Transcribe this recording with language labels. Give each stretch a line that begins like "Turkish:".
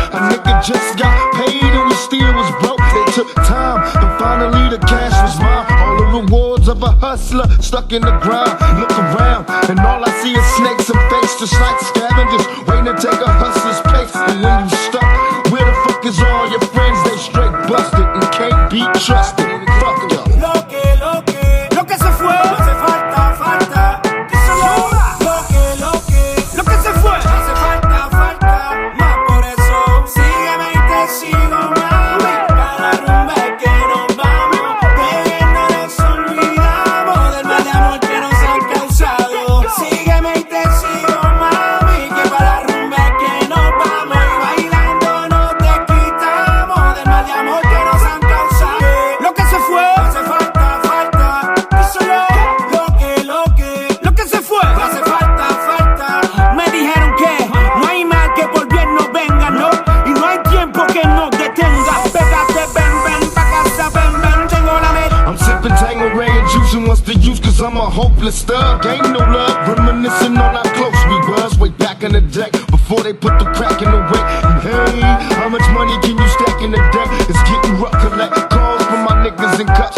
English: A nigga just got paid and we still was broke. It took time, but finally the cash was mine. All the rewards of a hustler stuck in the ground. Look around, and all I see is snakes and face, just like scavengers waiting to take a hustler's place. And when you stuck, where the fuck is all your friends? They straight busted and can't be trusted. Fuck y'all.
Spanish: Lo que se fue, hace falta, falta. Lo que se fue, hace falta, falta. Más por eso, sígueme y te sigo, mami. Para rumba que nos vamos, bebiendo nos olvidamos del mal de amor que nos han causado. Sígueme y te sigo, mami. Que para rumba que nos vamos y bailando no te quitamos del mal de amor que nos han causado. Lo que se fue, hace falta, falta. Lo que se fue, hace falta, falta. Me dijeron que no hay mal que por bien no venga, no. Y no hay tiempo que nos detenga. Pégate, ven, pa' casa, ven, tengo la meta.
English: I'm sipping Tangeray and juicing what's the use, cause I'm a hopeless thug. Ain't no love, reminiscing on how close we was way back in the day, before they put the crack in the way. And hey, how much money can you stack in a day? It's getting rough, collect calls from my niggas in cups.